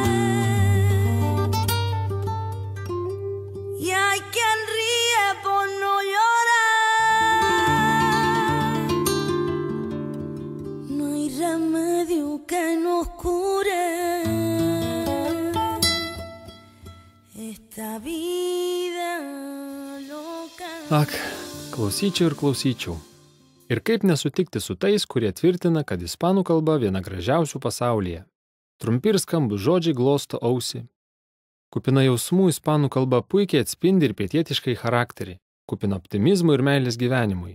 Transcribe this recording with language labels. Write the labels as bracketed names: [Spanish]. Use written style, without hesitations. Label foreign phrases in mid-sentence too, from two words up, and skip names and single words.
[Spanish] Y hay quien ríe por no llorar. No hay remedio que nos cure esta vida loca. [Lithuanian] Ak, klausyčiau ir klausyčiau. Ir kaip nesutikti su tais, kurie tvirtina, kad ispanų kalba viena gražiausių pasaulyje. Trumpi ir skambūs žodžiai glosto ausį. Kupina jausmų ispanų kalba puikiai atspindi ir pietietiškai charakterį, kupina optimizmo ir meilės gyvenimui.